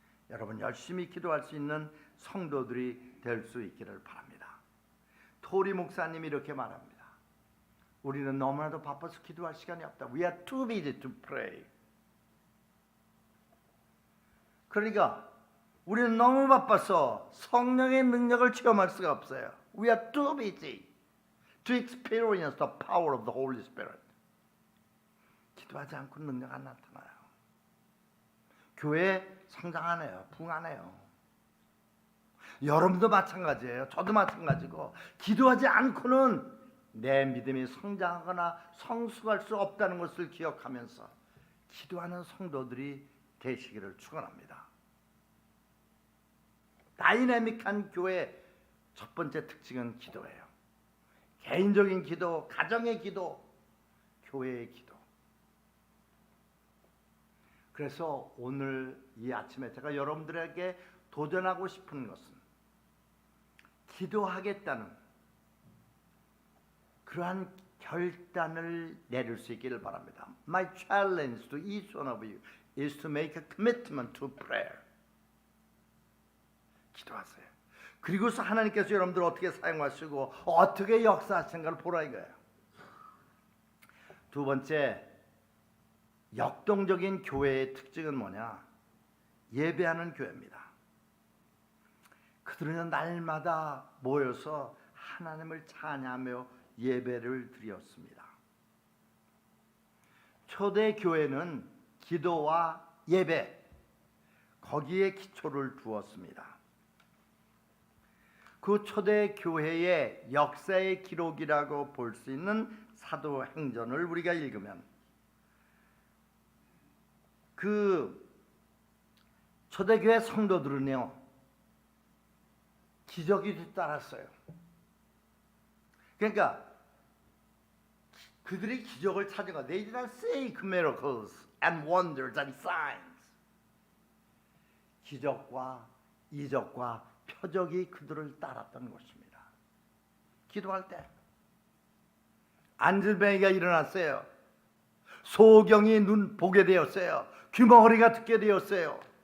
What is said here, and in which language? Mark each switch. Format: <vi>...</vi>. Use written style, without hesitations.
<ko>여러분, 열심히 기도할 수 있는 성도들이 될 수 있기를 바랍니다. 토리 목사님이 이렇게 말합니다. 우리는 너무나도 바빠서 기도할 시간이 없다.</ko> <en>We are too busy to pray.</en> <ko>그러니까 우리는 너무 바빠서 성령의 능력을 체험할 수가 없어요.</ko> <en>We are too busy to experience the power of the Holy Spirit.</en> <ko>기도하지 않고 능력 안 나타나요. 교회 성장 안 해요. 부흥 안 해요. 여러분도 마찬가지예요. 저도 마찬가지고 기도하지 않고는 내 믿음이 성장하거나 성숙할 수 없다는 것을 기억하면서 기도하는 성도들이 되시기를 축원합니다. 다이내믹한 교회 첫 번째 특징은 기도예요. 개인적인 기도, 가정의 기도, 교회의 기도. 그래서 오늘 이 아침에 제가 여러분들에게 도전하고 싶은 것은 기도하겠다는 그러한 결단을 내릴 수 있기를 바랍니다.</ko> <en>My challenge to each one of you is to make a commitment to prayer.</en> <ko>기도하세요. 그리고서 하나님께서 여러분들을 어떻게 사용하시고 어떻게 역사하시는가를 보라 이거예요. 두 번째, 역동적인 교회의 특징은 뭐냐? 예배하는 교회입니다. 그들은 날마다 모여서 하나님을 찬양하며 예배를 드렸습니다. 초대 교회는 기도와 예배, 거기에 기초를 두었습니다. 그 초대 교회의 역사의 기록이라고 볼 수 있는 사도행전을 우리가 읽으면 그 초대교회 성도들은요, 기적이 뒤따랐어요. 그러니까 그들이 기적을 찾은 거,</ko> <en>they did not seek miracles and wonders and signs.</en> <ko>기적과 이적과 표적이 그들을 따랐던 것입니다. 기도할 때 안질뱅이가 일어났어요. 소경이 눈 보게 되었어요. 귀머거리가 듣게 되었어요.</ko>